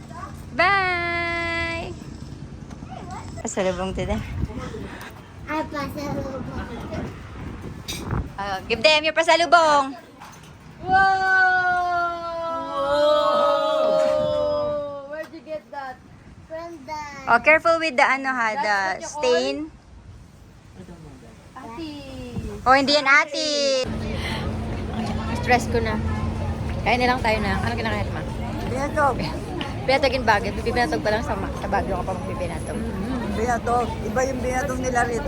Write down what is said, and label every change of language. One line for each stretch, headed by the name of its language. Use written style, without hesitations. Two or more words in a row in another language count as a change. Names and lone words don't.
English: Bye! Pasalubong today. I pass it over. Give them your pasalubong. Whoa! Where'd you get that? From the Oh, careful with the ano ha, the stain.
Filipino: Ati. Oh, hindi yan ate. Stress ko na. Kain na lang tayo na. Ano kinakain ma? Binatog. Pinatagin bagay. Bibinatog pa lang sa Baguio ka pa magbibinatog. Binatog. Iba yung binatog nila rito.